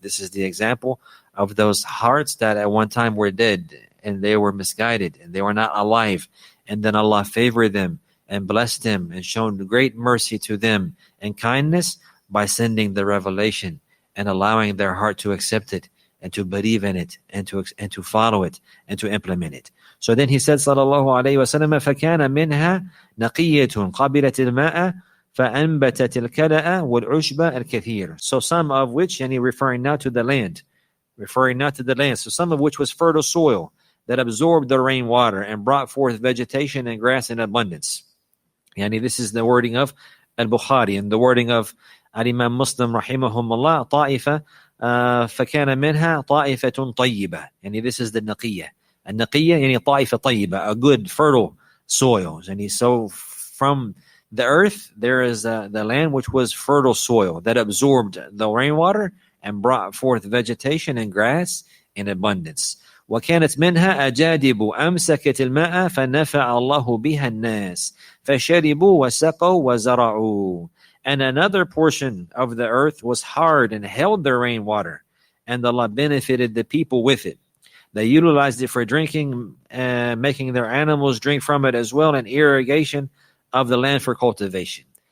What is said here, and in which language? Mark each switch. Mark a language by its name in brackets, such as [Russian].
[English] This is the example of those hearts that at one time were dead and they were misguided and they were not alive. And then Allah favored them and blessed them and shown great mercy to them and kindness by sending the revelation and allowing their heart to accept it and to believe in it and to follow it and to implement it. So then he said, [Arabic] sallallahu alayhi wa sallam, فَكَانَ مِنْهَا نَقِيَّةٌ قَبِلَتِ الْمَاءَ فَأَنْبَتَتِ الْكَلَأَ وَالْعُشْبَ الْكَثِيرُ. [English] So some of which, and he referring now to the land, so some of which was fertile soil that absorbed the rainwater and brought forth vegetation and grass in abundance. Yani this is the wording of Al-Bukhari and the wording of Al-Imam Muslim rahimahumullah, [Arabic] طائفة فكان منها طائفة طيبة. [English] Yani this is the naqiyya. [Arabic] النقية يعني طائفة طيبة, [English] a good fertile soil. And so from the earth there is the land which was fertile soil that absorbed the rainwater and brought forth vegetation and grass in abundance. [Arabic] وكانت منها أجادب أمسكت الماء فنفع الله بها الناس فشربوا وسقوا وزرعوا. [English] And another portion of the earth was hard and held the rainwater, and Allah benefited the people with it. They utilized it for drinking, making their animals drink from it as well, and irrigation of the land for cultivation.